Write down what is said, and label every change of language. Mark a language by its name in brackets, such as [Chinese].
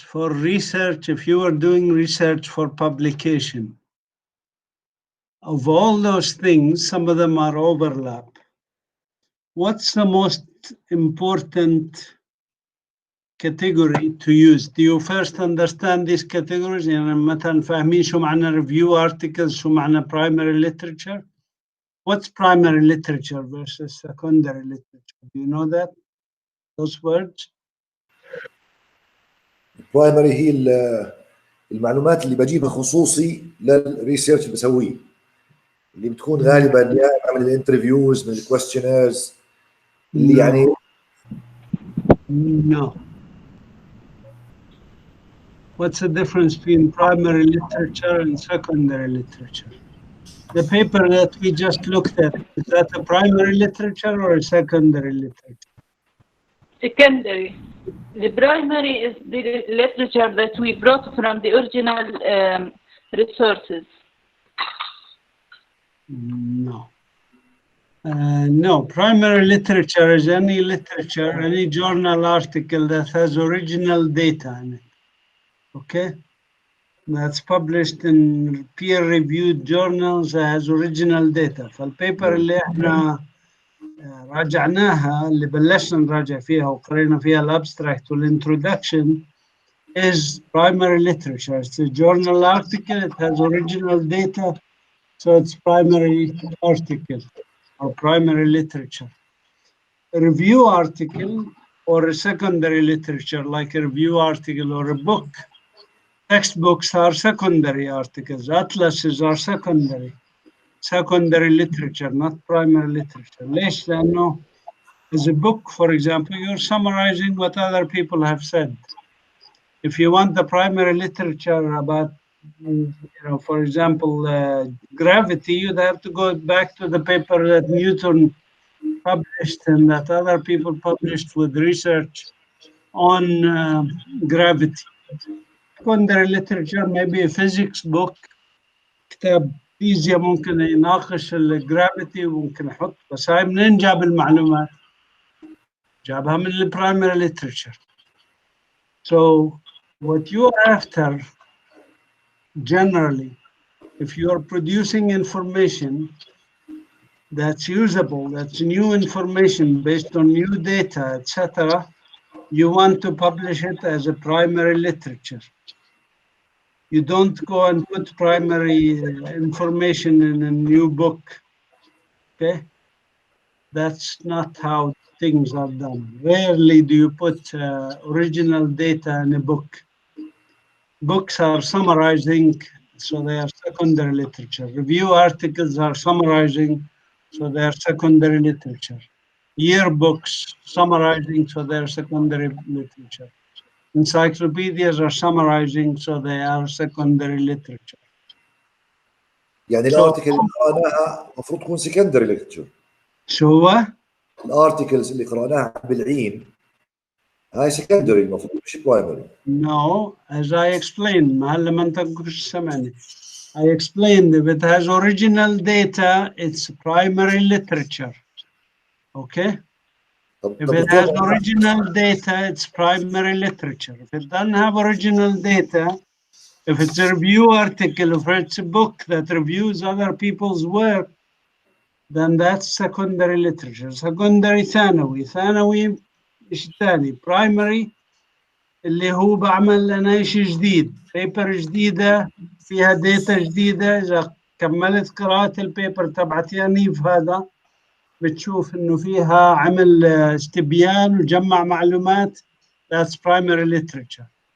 [English] For research, if you are doing research for publication, of all those things, some of them are overlap. What's the most important category to use? Do you first understand these categories? [Arabic] يعني مثلا فاهمين شو معنى [English] review articles, [Arabic] شو معنى [English] primary literature? What's primary literature versus secondary literature? Do you know that? Those words? [Arabic] primary هي المعلومات اللي بجيبها خصوصي للريسيرش اللي بسويه، اللي بتكون غالبا يا من الانترفيوز من الكويستشنيرز اللي يعني [English] No. What's the difference between primary literature and secondary literature? The paper that we just looked at, is that a primary literature or a secondary literature? Secondary. The primary is the literature that we brought from the original resources. No. No, primary literature is any literature, any journal article that has original data in it. Okay? That's published in peer-reviewed journals that has original data. [Arabic] فالبيبر اللي احنا راجعناها اللي بلشنا نراجع فيها وقرينا فيها الابستراكت وال [English] introduction is primary literature. It's a journal article, it has original data, so it's primary article or primary literature. A review article or a secondary literature like a review article or a book. Textbooks are secondary articles, atlases are secondary literature, not primary literature. [Arabic] ليش؟ لأنه [English] as a book, for example, you're summarizing what other people have said. If you want the primary literature about, for example, gravity, you'd have to go back to the paper that Newton published and that other people published with research on gravity. Secondary literature, maybe a physics book, [Arabic] كتاب فيزياء ممكن يناقش الجرافيتي وممكن يحط، بس هاي منين جاب المعلومات؟ جابها من البرايمري literature. [English] So what you are after, generally, if you are producing information that's usable, that's new information based on new data, etc., you want to publish it as a primary literature. You don't go and put primary information in a new book, okay? That's not how things are done. Rarely do you put original data in a book. Books are summarizing, so they are secondary literature. Review articles are summarizing, so they are secondary literature. Yearbooks summarizing, so they are secondary literature. Encyclopedias are summarizing, so they are secondary literature. [Arabic] يعني الارتكل اللي قرأناها المفروض تكون [English] secondary literature. [Arabic] شو هو؟ الارتكلز اللي قرأناها بالعين هاي secondary المفروض مش primary. [English] No, as I explained, [Arabic] هلا ما انت كنتش سامعني. [English] I explained if it has original data, it's primary literature. Okay? If it has original data, it's primary literature. If it doesn't have original data, if it's a review article, if it's a book that reviews other people's work, then that's secondary literature. Secondary [Arabic] ثانوي. ثانوي إيش تاني؟ Primary اللي هو بعمل أنا شيء جديد. paper جديدة فيها data جديدة. إذا كملت قراءة البيبر تبعت يانيف هذا بتشوف إنه فيها عمل استبيان وجمع معلومات. [English] That's primary literature.